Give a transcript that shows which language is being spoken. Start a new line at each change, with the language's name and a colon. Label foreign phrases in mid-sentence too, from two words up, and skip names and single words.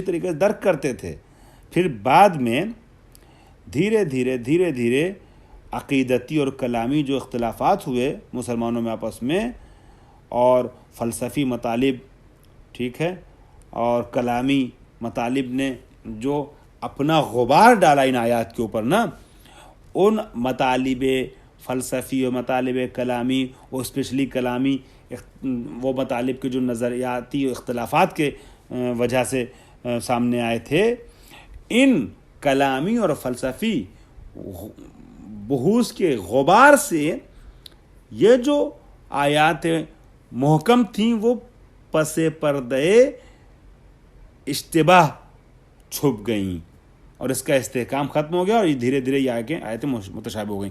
Urdu: طریقے سے درک کرتے تھے، پھر بعد میں دھیرے دھیرے عقیدتی اور کلامی جو اختلافات ہوئے مسلمانوں میں آپس میں، اور فلسفی مطالب، ٹھیک ہے، اور کلامی مطالب نے جو اپنا غبار ڈالا ان آیات کے اوپر نا، ان مطالب فلسفی و مطالب کلامی و اسپیشلی کلامی وہ مطالب کے جو نظریاتی اختلافات کے وجہ سے سامنے آئے تھے، ان کلامی اور فلسفی بحوث کے غبار سے یہ جو آیات محکم تھیں وہ پس پردے اشتباہ چھپ گئیں اور اس کا استحکام ختم ہو گیا، اور یہ دھیرے دھیرے یہ آیتیں متشابہ ہو گئیں۔